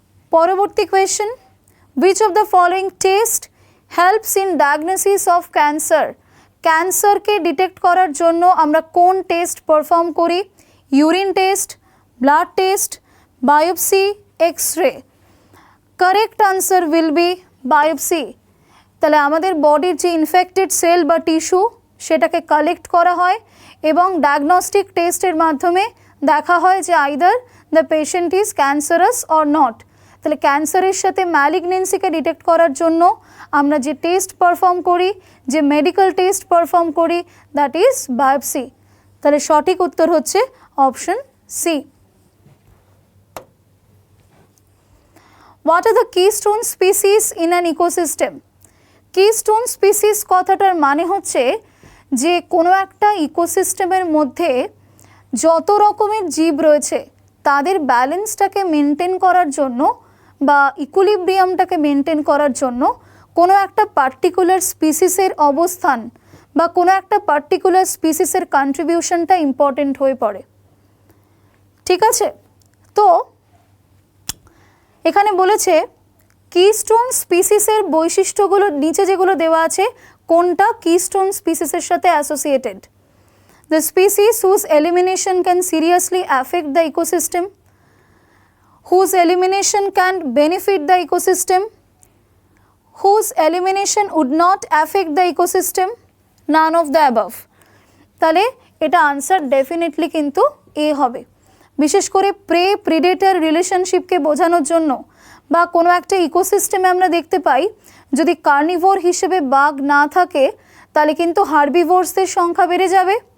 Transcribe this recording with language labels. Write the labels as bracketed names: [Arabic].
[Bangla] পরবর্তী question, [English] which of the following test helps in diagnosis of cancer? [Bangla] ক্যান্সারকে detect করার জন্য আমরা কোন টেস্ট পারফর্ম করি? Urine test, blood test, biopsy, X-ray. [English] correct answer will be [Bangla] biopsy. তাহলে আমাদের বডির যে ইনফেক্টেড সেল বা টিস্যু সেটাকে কালেক্ট করা হয় এবং ডায়াগনস্টিক টেস্টের মাধ্যমে দেখা হয় যে [English] Either the patient is cancerous or not. [Bangla] তাহলে ক্যান্সারের সাথে ম্যালিগনেন্সিকে ডিটেক্ট করার জন্য আমরা যে টেস্ট পারফর্ম করি, যে মেডিকেল টেস্ট পারফর্ম করি, [English] That is biopsy. [Bangla] তাহলে সঠিক উত্তর হচ্ছে option C. [English] What are the keystone species in an ecosystem? [Bangla] keystone species কথাটার মানে হচ্ছে যে কোনো একটা ইকোসিস্টেমের মধ্যে যত রকমের জীব রয়েছে তাদের ব্যালেন্সটাকে মেনটেন করার জন্য বা ইকুইলিব্রিয়ামটাকে মেনটেন করার জন্য কোনো একটা পার্টিকুলার স্পিসিসের অবস্থান বা কোনো একটা পার্টিকুলার স্পিসিসের কন্ট্রিবিউশনটা ইম্পর্টেন্ট হয়ে পড়ে। ঠিক আছে? তো এখানে বলেছে কিস্টোন স্পিসিসের বৈশিষ্ট্যগুলো নিচে যেগুলো দেওয়া আছে কোনটা কিস্টোন স্পিসিসের সাথে associated? [English] The species whose elimination can seriously affect the ecosystem, whose elimination can benefit the ecosystem, whose elimination would not affect the ecosystem, none of the above. [Bangla] তাহলে এটা আনসার ডেফিনেটলি কিন্তু এ হবে। বিশেষ করে প্রে প্রিডেটর রিলেশনশিপকে বোঝানোর জন্য বা কোনো একটা ইকোসিস্টেমে আমরা দেখতে পাই যদি কার্নিভোর হিসেবে বাঘ না থাকে তাহলে কিন্তু হার্বিভোরসদের সংখ্যা বেড়ে যাবে।